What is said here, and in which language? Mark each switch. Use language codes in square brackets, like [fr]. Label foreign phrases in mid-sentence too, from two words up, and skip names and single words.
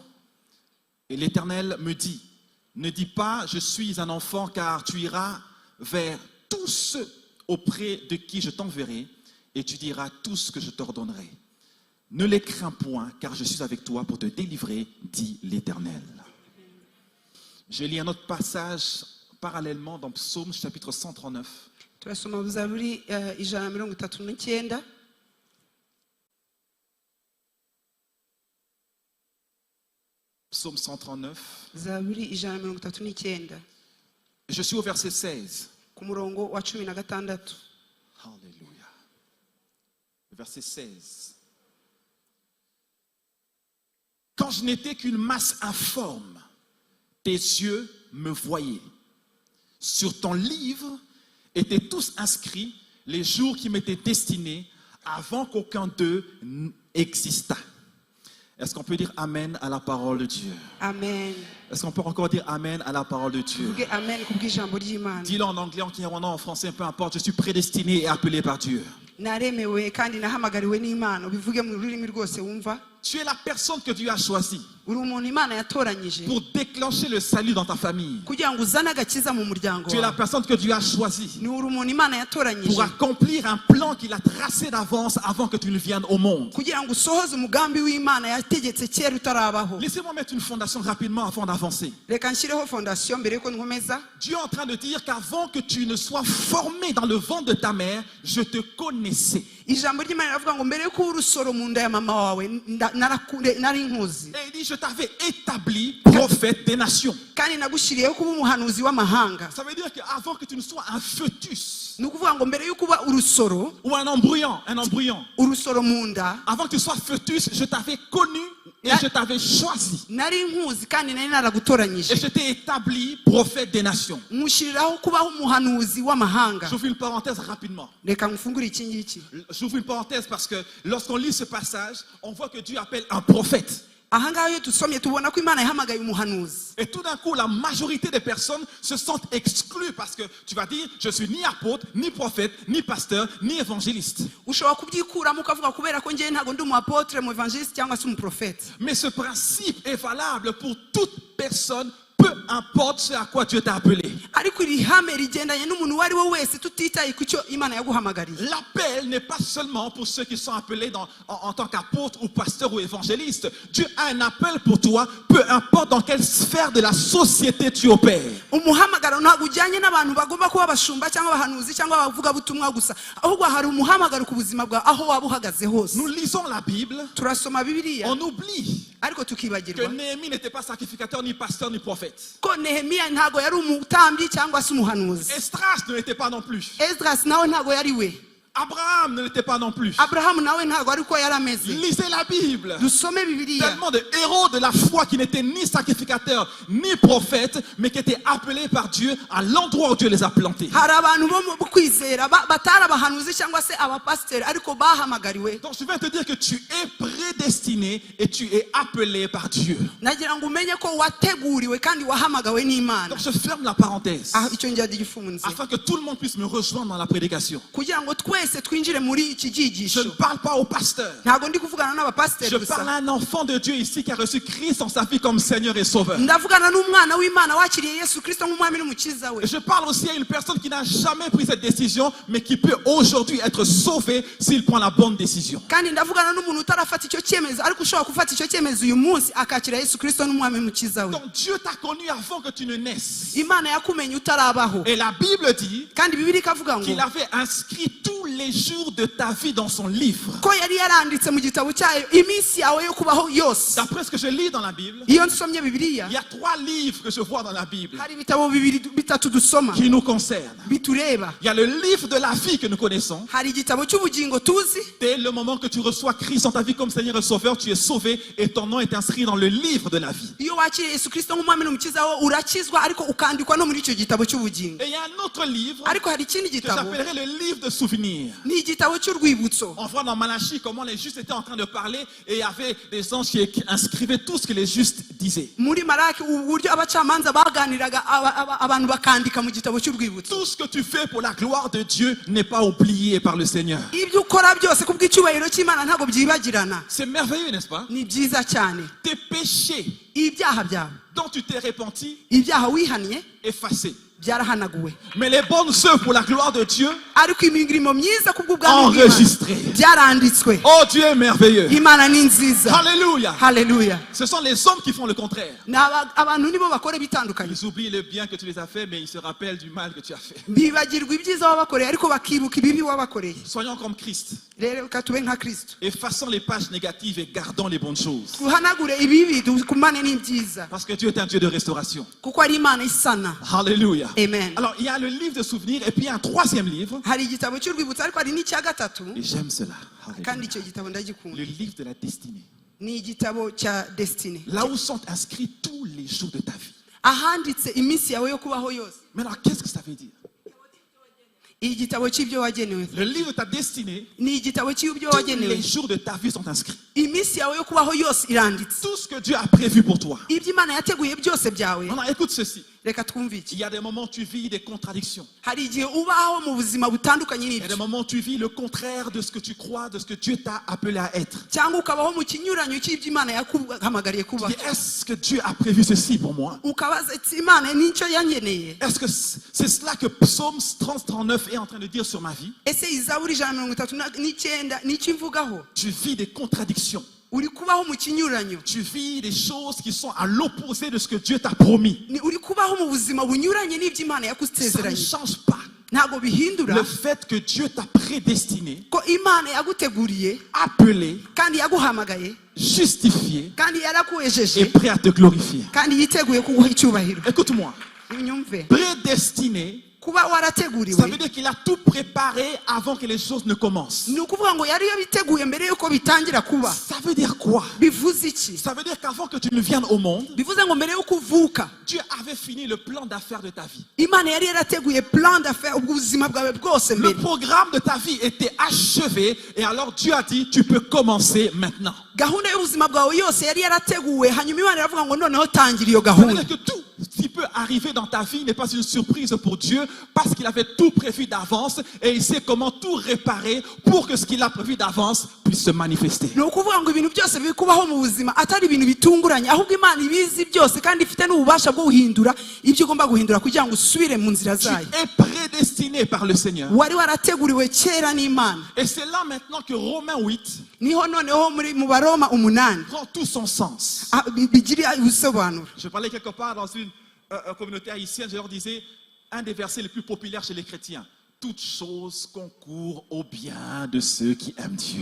[fr] Et l'Éternel me dit, ne dis pas je suis un enfant, car tu iras vers tous ceux auprès de qui je t'enverrai, et tu diras tout ce que je t'ordonnerai. Ne les crains point, car je suis avec toi pour te délivrer, dit l'Éternel. Je lis un autre passage parallèlement dans Psaume chapitre 139. [rw] turasoma Zaburi 139. [fr] Psaume 139. [rw] Zaburi 139. [fr] Je suis au verset 16. [rw] ku murongo wa 16. [fr] Alléluia. Verset 16. Quand je n'étais qu'une masse informe, tes yeux me voyaient. Sur ton livre étaient tous inscrits les jours qui m'étaient destinés avant qu'aucun d'eux n'existât. Est-ce qu'on peut dire Amen à la parole de Dieu? Amen. Est-ce qu'on peut encore dire Amen à la parole de Dieu? [rw] Tuvuge amen kubw'ijambo ry'Imana. [fr] Dis-le en anglais, en kinyarwanda, en français, peu importe. Je suis prédestiné et appelé par Dieu. [rw] Naremewe kandi nahamagariwe n'Imana. Ubivuge mu rurimi rwose wumva. [fr] Tu es la personne que Dieu a choisie [rw] Uri umuntu Imana yatoranyije [fr] pour déclencher le salut dans ta famille. [rw] kugira ngo uzane agakiza mu muryango [fr] Tu es la [rw] wawe. [fr] personne que Dieu a choisie [rw] Ni uri umuntu Imana yatoranyije [fr] pour accomplir un plan qu'il a tracé d'avance avant que tu ne viennes au monde. [rw] kugira ngo usohoze umugambi w'Imana yategetse kera utarabaho. [fr] Laissez-moi mettre une fondation rapidement avant d'avancer. [rw] Reka nshyireho fondation mbere yuko nkomeza. [fr] Dieu est en train de dire qu'avant que tu ne sois formé dans le ventre de ta mère, je te connaissais. [rw] Ijambo ry'Imana riravuga ngo mbere yuko urusoro mu nda ya mama wawe nari nkuzi. [fr] Et il dit, je t'avais établi prophète des nations. [rw] Kandi nagushyiriyeho kuba umuhanuzi w'amahanga. [fr] Ça veut dire qu'avant que tu ne sois un fœtus [rw] Ni ukuvuga ngo mbere yuko uba urusoro [fr] ou un embryon, [rw] urusoro mu nda [fr] avant que tu sois fœtus, je t'avais connu et je t'avais choisi. [rw] nari nkuzi kandi nari naragutoranyije. [fr] Et je t'ai établi prophète des nations. [rw] Mushyiriraho kubaho umuhanuzi w'amahanga. [fr] J'ouvre une parenthèse rapidement. [rw] Reka ngufungure iki ngiki. [fr] J'ouvre une parenthèse parce que lorsqu'on lit ce passage, on voit que Dieu appelle un prophète. [rw] Ahangaha iyo dusomye tubona ko Imana yahamagaye umuhanuzi. [fr] Et tout d'un coup, la majorité des personnes se sentent exclues parce que tu vas dire, je suis ni apôtre, ni prophète, ni pasteur, ni évangéliste. [rw] Ushobora kubyikuramo ukavuga kubera ko njyewe ntabwo ndi umu apotre, mu evangeliste cyangwa se umu prophète. [fr] Mais ce principe est valable pour toute personne, peu importe ce à quoi Dieu t'a appelé. [rw] Ariko iri hame rigendanye n'umuntu uwo ari we wese tutitaye ku cyo Imana yaguhamagariye. [fr] L'appel n'est pas seulement pour ceux qui sont appelés en tant qu'apôtres ou pasteurs ou évangélistes. Dieu a un appel pour toi, peu importe dans quelle sphère de la société tu opères. [rw] Umuhamagaro ntabwo ujyanye n'abantu bagomba kuba abashumba cyangwa abahanuzi cyangwa abavuga butumwa gusa, ahubwo hari umuhamagaro ku buzima bwawe aho waba uhagaze hose. [fr] Nous lisons la Bible, [rw] Turasoma Bibiliya [fr] on oublie [rw] ariko [fr] que [rw] tukibagirwa [fr] Néhémie n'était pas sacrificateur, ni pasteur, ni prophète. [rw] ko Nehemiya ntabwo yari umutambyi cyangwa se umuhanuzi. [fr] Esdras ne l'était pas non plus. [rw] Esdras nawe ntabwo yari we. [fr] Abraham ne l'était pas non plus. [rw] Aburahamu nawe ntabwo ari ko yari ameze. [fr] Lisez la Bible. [rw] Dusome Bibiliya. [fr] Tellement de héros de la foi qui n'étaient ni sacrificateurs ni prophètes, mais qui étaient appelés par Dieu à l'endroit où Dieu les a plantés. [rw] Hari abantu bo mu kwizera batari abahanuzi cyangwa se abapasiteri ariko bahamagariwe. [fr] Donc je viens te dire que tu es prédestiné et tu es appelé par Dieu. [rw] Nagira ngo umenye ko wateguriwe kandi wahamagawe n'Imana. [fr] Donc je ferme la parenthèse [rw] Icyo njya gifunze. [fr] afin que tout le monde puisse me rejoindre dans la prédication. [rw] Kugira ngo twese twinjire muri iki [fr] Je ne [rw] cyigisho. [fr] parle pas au pasteur. [rw] Ntabwo ndi kuvugana n'abapasiteri [fr] Je parle [rw] gusa. [fr] à un enfant de Dieu ici qui a reçu Christ en sa vie comme Seigneur et Sauveur. [rw] Ndavugana n'umwana w'Imana wakiriye Yesu Kristo nk'umwami n'umukiza we. [fr] Et je parle aussi à une personne qui n'a jamais pris cette décision, mais qui peut aujourd'hui être sauvée s'il prend la bonne décision. [rw] Kandi ndavugana n'umuntu utarafata icyo cyemezo ariko ushobora gufata icyo cyemezo uyu munsi akakira Yesu Kristo n'umwami n'umukiza we. [fr] Donc Dieu t'a connu avant que tu ne naisses. [rw] Imana yakumenye utarabaho. [fr] Et la Bible dit [rw] Kandi Bibiliya ikavuga ngo [fr] qu'il avait inscrit tous les jours de ta vie dans son livre. [rw] ko yari yaranditse mu gitabo cyayo iminsi yawe yo kubaho yose. [fr] D'après ce que je lis dans la Bible, [rw] Iyo nsomye Bibiliya [fr] il y a 3 livres que je vois dans la Bible [rw] hari ibitabo bitatu dusoma [fr] qui nous concernent. [rw] bitureba. [fr] Il y a le livre de la vie que nous connaissons. [rw] Hari igitabo cy'ubugingo tuzi. [fr] Dès le moment que tu reçois Christ dans ta vie comme Seigneur et Sauveur, tu es sauvé et ton nom est inscrit dans le livre de la vie. [rw] Iyo wakiriye Yesu Kristo nk'umwami n'umukiza wawe urakizwa ariko ukandikwa no muri icyo gitabo cy'ubugingo. [fr] Et il y a un autre livre [rw] Ariko hari ikindi [fr] que [rw] gitabo [fr] j'appellerais le livre de souvenirs. [rw] ni igitabo cy'urwibutso. [fr] On voit dans Malachie comment les justes étaient en train de parler et il y avait des anges qui inscrivaient tout ce que les justes disaient. [rw] Muri Maraki uburyo abacamanza baganiraga abantu bakandika mu gitabo cy'urwibutso. [fr] Tout ce que tu fais pour la gloire de Dieu n'est pas oublié par le Seigneur. [rw] Ibyo ukora byose kubw'icyubahiro cy'Imana ntabwo byibagirana. [fr] C'est merveilleux, n'est-ce pas? [rw] Ni byiza cyane. [fr] Tes péchés [rw] Ibyaha byawe, [fr] dont tu t'es repenti, [rw] ibyaha wihaniye [fr] effacés. [rw] byarahanaguwe. [fr] Mais les bonnes œuvres pour la gloire de Dieu, [rw] Ariko imirimo myiza kubw'ubwami bw'Imana [fr] enregistrées. [rw] byaranditswe. [fr] Oh, Dieu est merveilleux. [rw] Imana ni nziza. [fr] Alléluia. [rw] Haleluya. [fr] Ce sont les hommes qui font le contraire. [rw] Abantu nibo bakora bitandukanye. [fr] Ils oublient le bien que tu les as fait, mais ils se rappellent du mal que tu as fait. [rw] Bibagirwa ibyiza wabakoreye ariko bakibuka ibibi wabakoreye. [fr] Soyons comme Christ. [rw] Rero reka tube nka Kristo. [fr] Effaçons les pages négatives et gardons les bonnes choses. [rw] Tuhanagure ibibi dukumane n'ibyiza. [fr] Parce que Dieu est un Dieu de restauration. [rw] Kuko ari Imana isana. [fr] Alléluia. Amen. Alors, il y a le livre de souvenirs et puis il y a un 3e livre. [rw] Hari igitabo cy'urwibutso ariko hari n'icya gatatu [fr] Et j'aime cela. [rw] kandi [fr] Alléluia. [rw] icyo gitabo ndagikunda. [fr] Le livre de la destinée. [rw] Ni igitabo cya Destiny. [fr] Là où sont inscrits tous les jours de ta vie. [rw] ahanditse iminsi yawe yo kubaho yose. [fr] Maintenant, qu'est-ce que ça veut dire? [rw] Igitabo cy'ibyo wagenewe. [fr] Le livre de ta destinée, [rw] Ni igitabo cy'ibyo [fr] tous [rw] wagenewe. [fr] les jours de ta vie sont inscrits. [rw] Iminsi yawe yo kubaho yose iranditse. [fr] Tout ce que Dieu a prévu pour toi. [rw] Ibyo Imana yateguye byose byawe. [fr] Maintenant, écoute ceci. [rw] Reka twumve iki. [fr] Il y a des moments où tu vis des contradictions. [rw] Hari igihe ubaho mu buzima butandukanye [fr] Il y a des [rw] n'ibyo. [fr] moments où tu vis le contraire de ce que tu crois, de ce que Dieu t'a appelé à être. [rw] Cyangwa ukabaho mu kinyuranyo cy'ibyo Imana yakuhamagariye [fr] Tu [rw] kuba. [fr] dis, est-ce que Dieu a prévu ceci pour moi? [rw] Ukabaza ati Imana nicyo yangeneye. [fr] Est-ce que c'est cela que Psaume 39 est en train de dire sur ma vie? [rw] Ese Izaburi 139 nicyo imvugaho. [fr] Tu vis des contradictions. [rw] Uri kubaho mu kinyuranyo. [fr] Tu vis des choses qui sont à l'opposé de ce que Dieu t'a promis. [rw] Uri kubaho mu buzima bunyuranye n'ibyo Imana [fr] Ça ne [rw] yakusezeranye. [fr] change pas. [rw] Ntabwo bihindura [fr] Le fait que Dieu t'a prédestiné, [rw] ko Imana yaguteguriye [fr] appelé, [rw] kandi yaguhamagaye [fr] justifié [rw] kandi [fr] et [rw] yarakuwejeje [fr] prêt à te glorifier. [rw] kandi yiteguye kuguha icyubahiro. [fr] Écoute-moi. [rw] Unyumve. [fr] Prédestiné, [rw] Kuba [fr] ça [rw] warateguriwe [fr] veut dire qu'il a tout préparé avant que les choses ne commencent. [rw] ni ukuvuga ngo yari yabiteguye mbere yuko bitangira kuba. [fr] Ça veut dire quoi? [rw] Bivuze iki? [fr] Ça veut dire qu'avant que tu ne viennes au monde, [rw] Bivuze ngo mbere yuko uvuka [fr] Dieu avait fini le plan d'affaires de ta vie. [rw] Imana yari yarateguye [fr] plan d'affaires [rw] ubuzima bwawe bwose [fr] Le [rw] mbere. [fr] programme de ta vie était achevé et alors Dieu a dit, tu peux commencer maintenant. [rw] Gahunda y'ubuzima bwawe yose yari yarateguwe hanyuma Imana iravuga ngo noneho tangira iyo [fr] Ça veut [rw] gahunda. [fr] dire que tout ce qui peut arriver dans ta vie n'est pas une surprise pour Dieu parce qu'il avait tout prévu d'avance et il sait comment tout réparer pour que ce qu'il a prévu d'avance puisse se manifester. [rw] Ni ukuvuga ngo ibintu byose biri kubaho mu buzima atari ibintu bitunguranye ahubwo Imana ibizi byose kandi ifite n'ububasha bwo guhindura ibyo ugomba guhindura kugira ngo usubire mu nzira [fr] Tu [rw] zayo. [fr] es prédestiné par le Seigneur. [rw] Wari warateguriwe kera n'Imana. [fr] Et c'est là maintenant que Romains 8 [rw] Niho noneho mu Baroma 8 [fr] prend tout son sens. [rw] bigira ubusobanuro. [fr] Je parlais quelque part dans une communauté haïtienne, je leur disais un des versets les plus populaires chez les chrétiens. Toutes choses concourent au bien de ceux qui aiment Dieu.